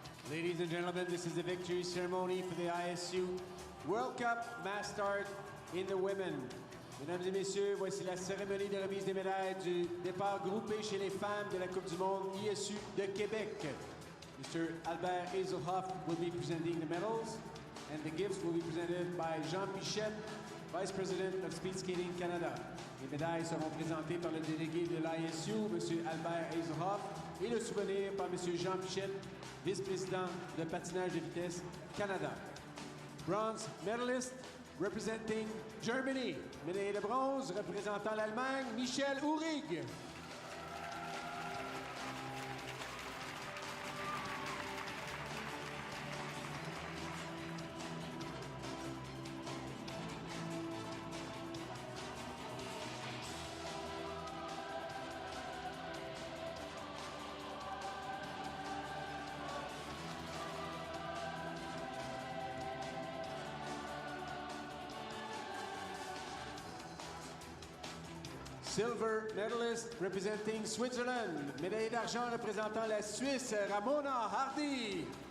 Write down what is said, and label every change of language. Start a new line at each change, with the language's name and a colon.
English: Ladies and gentlemen, this is the victory ceremony for the ISU World Cup Mass Start in the Women.
French: Mesdames et messieurs, voici la cérémonie de remise des médailles du départ groupé chez les femmes de la Coupe du Monde ISU de Québec.
English: Mr. Albert Hazelhoff will be presenting the medals, and the gifts will be presented by Jean Pichette, Vice President of Speed Skating Canada.
French: Les médailles seront présentées par le délégué de l'ISU, M. Albert Hazelhoff, et le souvenir par M. Jean Pichette, vice-président de patinage de vitesse Canada.
English: Bronze medalist representing Germany.
French: Médaille de bronze représentant l'Allemagne, Michel Uhrig.
English: Silver medalist representing Switzerland.
French: Médaille d'argent représentant la Suisse, Ramona Hardy.